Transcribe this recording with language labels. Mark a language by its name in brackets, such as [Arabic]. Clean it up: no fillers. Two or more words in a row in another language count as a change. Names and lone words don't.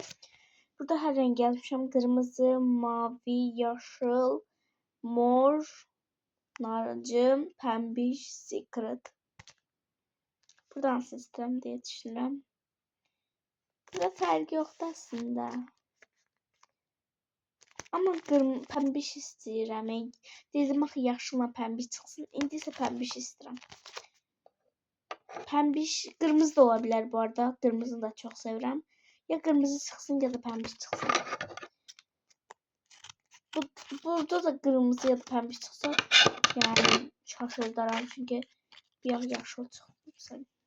[Turkish] Burada her renk yazmışım. Kırmızı, mavi, yaşıl, mor, narıncı, pembiş, secret. Buradan sistem diye düşünürüm. [Azerbaijani] Burada fərqi yoxdur aslında. Ama pembiş istəyirəm. Dedim axı yaşılla pembiş çıxsın. İndi isə pembiş istəyirəm. [Turkish] Pembiş, kırmızı da olabilir bu arada. Kırmızını da çok severim. Ya kırmızı çıksın ya da pembiş çıksın. Burada da kırmızı ya da pembiş çıksa yani şaşırdarım çünkü bir yaşlı çıktı.